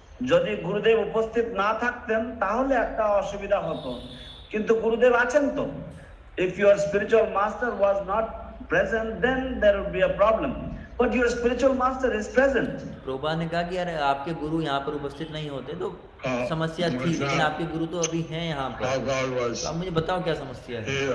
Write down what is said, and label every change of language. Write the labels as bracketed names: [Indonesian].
[Bangla] যদি গুরুদেব উপস্থিত না থাকতেন তাহলে একটা অসুবিধা হতো, কিন্তু গুরুদেব আছেন তো। [English] If your spiritual master was not present, then there would be a problem. But your spiritual master is present. [Hindi] Prabhupada ने कहा कि यार आपके गुरु यहाँ पर उपस्थित नहीं होते तो समस्या थी, लेकिन आपके गुरु तो अभी हैं यहाँ पर। तो आप मुझे बताओ क्या समस्या है?